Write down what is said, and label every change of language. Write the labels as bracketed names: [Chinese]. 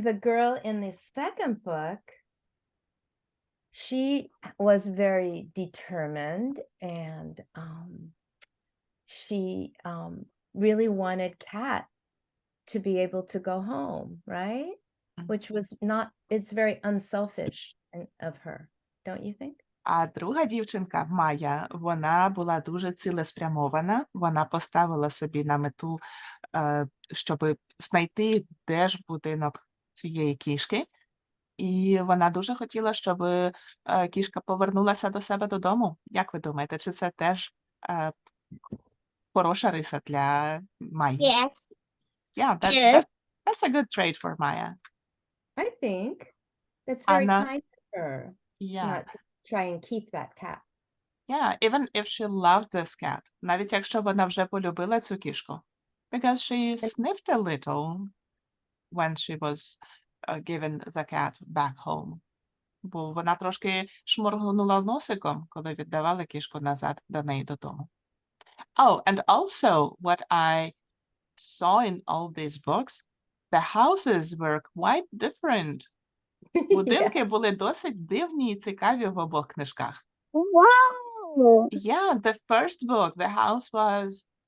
[English] the girl in the second book, she was very determined, and she really wanted Kat to be able to go home, right? Which was not, it's very unselfish of her, don't you think? [Ukrainian] А друга дівчинка, Майя, вона була дуже цілеспрямована. Вона поставила собі на мету, щоб знайти, де ж будинок цієї кішки. І вона дуже хотіла, щоб кішка повернулася до себе додому. Як ви думаєте, чи це теж хороша риса для Майї? [English] Yes. Yeah, Yes. that's a good trait for Maya. I think that's very Anna, kind of her, Yeah. not to try and keep that cat. Yeah, even if she loved this cat, [Ukrainian] навіть якщо вона вже полюбила цю кішку. [English] Because she sniffed a little when she was given the cat back home. [Ukrainian] Бо вона трошки шморгнула носиком, коли віддавали кішку назад до неї додому. [English] Oh, and also what I saw in all these books, the houses were quite different. [Ukrainian] Будинки були досить дивні і цікаві в обох книжках. [English] Wow. Yeah, the first book, the house was...